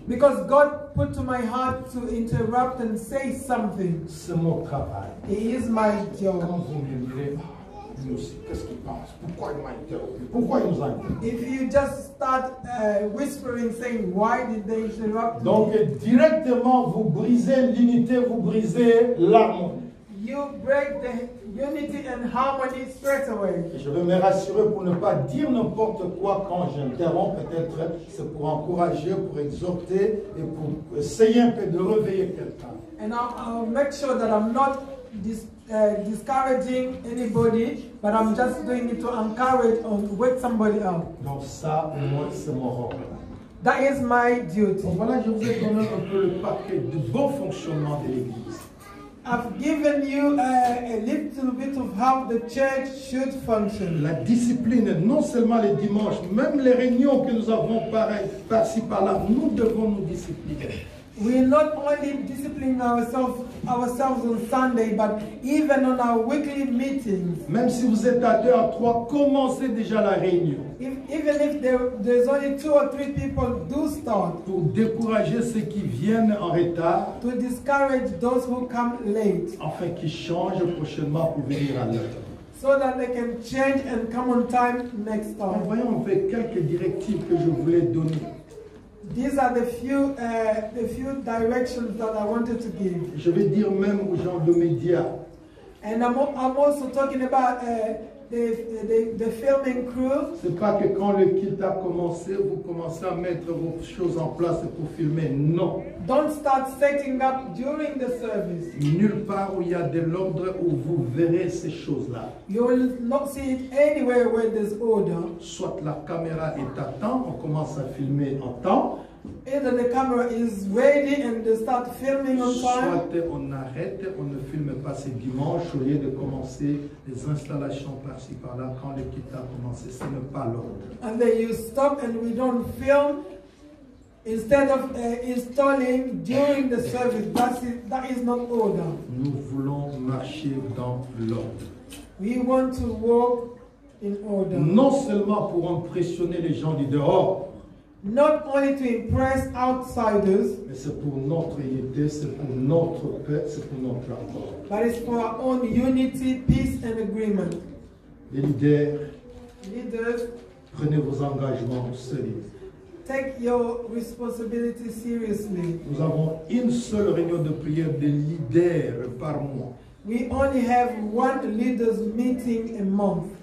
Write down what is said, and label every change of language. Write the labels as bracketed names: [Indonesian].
[English] Because God put to my heart to interrupt and say something. [French] C'est mon travail. [English] It is my job. [French] Quand vous murmurez, lui aussi, qu'est-ce qu'il pense? Pourquoi il m'a interrompu? Pourquoi il nous a interrompu? [English] If you just start whispering, saying, why did they interrupt me? [French] Donc directement, vous brisez l'unité, vous brisez l'harmonie. [English] You break the unity and harmony straight away. [French] Et je veux me rassurer pour ne pas dire n'importe quoi quand j'interromps. Peut-être c'est pour encourager, pour exhorter et pour essayer un peu de réveiller quelqu'un. [English] And I'll make sure that I'm not discouraging anybody, but I'm just doing it to encourage or wake somebody up. [French] Donc ça, moi, c'est mon rôle. [English] That is my duty. [French] Donc voilà, je vous ai donné un peu le paquet de bon fonctionnement de l'Église. [English] I've given you a little bit of how the church should function. [French] La discipline, non seulement les dimanches, même les réunions que nous avons par-ci par-là, nous devons nous discipliner. [English] We're not only disciplining ourselves on Sunday, but even on our weekly meetings. [French] Même si vous êtes à 2 à 3, commencez déjà la réunion. [English] Even if there's only 2 or 3 people, do start. [French] Pour décourager ceux qui viennent en retard, [English] To discourage those who come late, [French] afin qu'ils changent prochainement pour venir à l'heure. [English] so that they can change and come on time next time. [French] Voyons un peu quelques directives que je voulais donner. [English] These are the few directions that I wanted to give. [French] Je vais dire même aux gens de médias, [English] And I'm also talking about the filming crew. [French] c'est pas que quand le culte a commencé, vous commencez à mettre vos choses en place pour filmer. Non. [English] Don't start setting up during the service. [French] Nulle part où il y a de l'ordre où vous verrez ces choses-là. [English] You will not see it anywhere where there's order. [French] Soit la caméra est à temps, on commence à filmer en temps. [English] Either the camera is ready and they start filming on time, [French] Soit on arrête, on ne filme pas ce dimanche au lieu de commencer les installations par-ci par-là quand le culte a commencé. Ce n'est pas l'ordre. [English] and then you stop and we don't film instead of installing during the service. That is not order. [French] Nous voulons marcher dans l'ordre. [English] We want to walk in order. [French] Non seulement pour impressionner les gens du dehors, [English] Not only to impress outsiders, [French] mais c'est pour notre unité, c'est pour notre paix, c'est pour notre accord. [English] but it's for our own unity, peace, and agreement. [French] Les leaders, [English] Leaders, [French] prenez vos engagements au sérieux. [English] take your responsibility seriously. [French] Nous avons une seule réunion de prière de leaders par mois, [English] We only have one leaders meeting a month,